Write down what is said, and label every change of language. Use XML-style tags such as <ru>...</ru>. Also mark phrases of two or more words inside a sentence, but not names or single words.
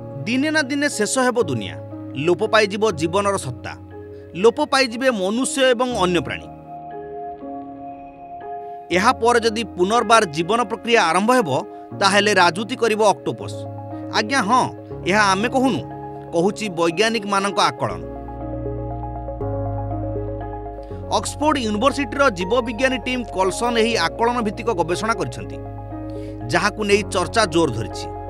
<or>ଦିନେ ନା ଦିନେ ଶେଷ ହେବ ଦୁନିଆ, ଲୋପ ପାଇଯିବ ଜୀବନର ସତ୍ତା, ଲୋପ ପାଇଯିବେ ମନୁଷ୍ୟ ଏବଂ ଅନ୍ୟ ପ୍ରାଣୀ। ଏହା ପରେ ଯଦି ପୁନର୍ବାର ଜୀବନ ପ୍ରକ୍ରିୟା ଆରମ୍ଭ ହେବ ତାହେଲେ ରାଜୁତି କରିବ ଅକ୍ଟୋପସ୍। ଆଜ୍ଞା ହଁ, ଏହା ଆମେ କହୁନୁ, କହୁଛି ବୈଜ୍ଞାନିକମାନଙ୍କ ଆକଳନ। ଅକ୍ସଫୋର୍ଡ ୟୁନିଭର୍ସିଟିର ଜୀବବିଜ୍ଞାନୀ ଟିମ୍ କଲସନ୍ ଏହି ଆକଳନ ଭିତ୍ତିକ ଗବେଷଣା କରିଛନ୍ତି, ଯାହାକୁ ନେଇ ଚର୍ଚ୍ଚା ଜୋର ଧରିଛି।</or>